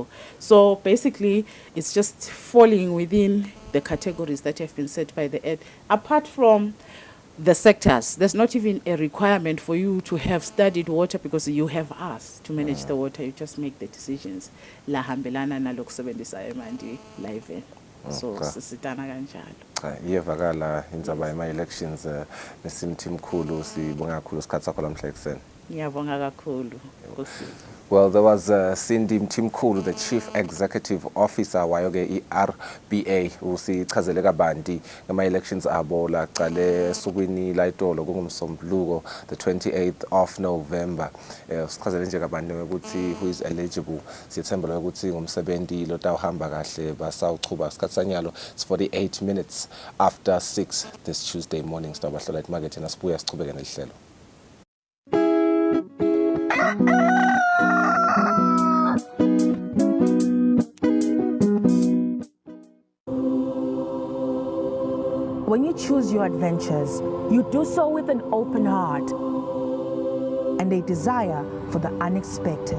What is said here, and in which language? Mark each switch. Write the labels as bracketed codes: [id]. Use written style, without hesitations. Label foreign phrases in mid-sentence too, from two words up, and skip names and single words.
[en] So basically, it's just falling within the categories that have been set by the Act. Apart from the sectors, there's not even a requirement for you to have studied water because you have us to manage the water. You just make the decisions. [ss] La hambelana na lokusebenzisa emanti live. so sisitana kanjalo. Cha iyevakala indzaba yema-elections nesimthi mkhulu sibonga kakhulu isikhathi sakho lamhla ekuseni. Ngiyabonga kakhulu. [en] Well, there was Cindy Mtimkulu, the Chief Executive Officer [ss] wayoke iRBA usichazele kabanti ngama-elections abo laqale esukwini layitolo kungumsombuluko [en] the 28th of November. [ss] Usichazele nje kabanti ukuthi [en] who is eligible. [ss] Siyethembela ukuthi ngumsebenzi lotawuhamba kahle basawuchuba isikhathi sanyalo. [en] It's 48 minutes after 6 this Tuesday morning. [ss] Sitawabahlola emarket nasibuya sichubeke nelihlelo. [en] When you choose your adventures, you do so with an open heart and a desire for the unexpected.